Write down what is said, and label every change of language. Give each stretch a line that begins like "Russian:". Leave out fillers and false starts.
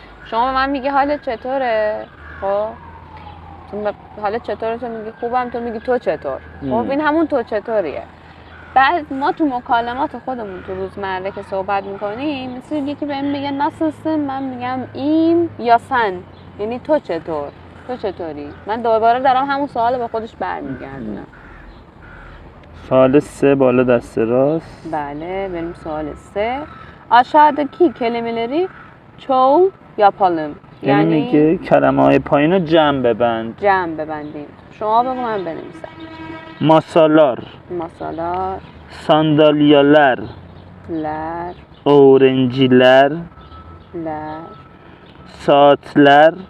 Persian: شما به من میگی حالت چطوره؟ خب حالت چطوره؟ تو میگی خوبم، تو میگی تو چطور؟ خب این همون تو چطوریه. بعد ما تو مکالمات خودمون تو روزمره که صحبت میکنیم مثل یکی بهم میگه
Turkish: nasılsın،
Persian: من میگم این یا سن، یعنی تو چطوری. من دوباره dارم همون سوال به خودش برمیگردونم. سوال 3 بالا دست راست.
Turkish: Bəli, benim
Persian: سوال
Turkish: 3. Aşağıdaki kelimeleri çoğul yapalım.
Persian: یعنی میگه کلمه های پایین رو جمع ببند. جمع ببندیم. شما بگو من بنویسم.
Turkish: ماسالار، Masalar, sandalyeler, ler, öğrenciler, ler. saatler,